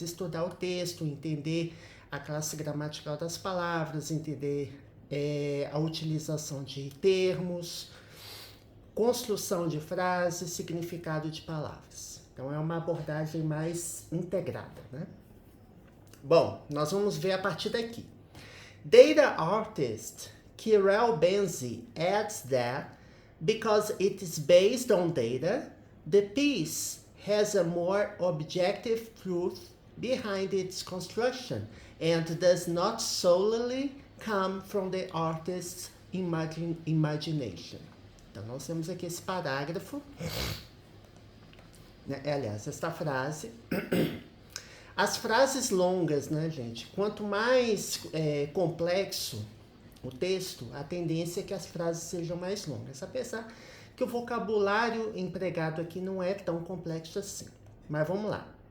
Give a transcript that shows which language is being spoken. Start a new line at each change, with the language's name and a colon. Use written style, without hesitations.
Portuguese: Estudar o texto, entender a classe gramatical das palavras, entender a utilização de termos, construção de frases, significado de palavras. Então é uma abordagem mais integrada, né? Bom, nós vamos ver a partir daqui.
English: Data artist Kirel Benzi adds that because it is based on data, the piece has a more objective truth behind its construction and does not solely come from the artist's imagination.
Portuguese: Então, nós temos aqui esse parágrafo, né? Aliás, esta frase. As frases longas, né, gente? Quanto mais complexo o texto, a tendência é que as frases sejam mais longas. Apesar que o vocabulário empregado aqui não é tão complexo assim. Mas vamos lá.